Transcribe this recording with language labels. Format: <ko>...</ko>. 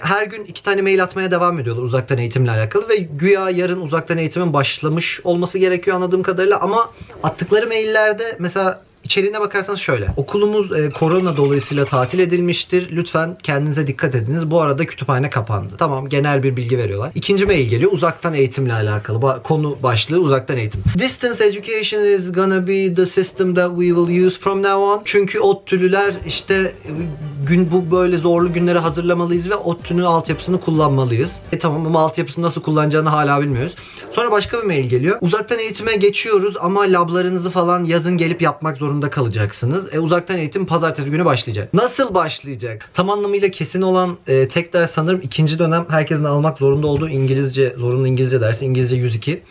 <tr>Her gün 2 tane mail atmaya devam ediyorlar uzaktan eğitimle alakalı ve güya yarın uzaktan eğitimin başlamış olması gerekiyor anladığım kadarıyla ama attıkları maillerde mesela İçeriğine bakarsanız şöyle. Okulumuz korona dolayısıyla tatil edilmiştir. Lütfen kendinize dikkat ediniz. Bu arada kütüphane kapandı. Tamam, genel bir bilgi veriyorlar. İkinci mail geliyor. Uzaktan eğitimle alakalı. Konu başlığı uzaktan eğitim.</tr> <en>Distance education is gonna be the system that we will use from now on.</en> <tr>Çünkü ODTÜ'lüler işte bu böyle zorlu günleri hazırlamalıyız ve ODTÜ'nün altyapısını kullanmalıyız. Tamam ama altyapısını nasıl kullanacağını hala bilmiyoruz. Sonra başka bir mail geliyor. Uzaktan eğitime geçiyoruz ama lablarınızı falan yazın gelip yapmak zorunda kalacaksınız. Uzaktan eğitim pazartesi günü başlayacak. Nasıl başlayacak? Tam anlamıyla kesin olan tek ders sanırım ikinci dönem herkesin almak zorunda olduğu İngilizce, zorunlu İngilizce dersi. İngilizce 102.</tr>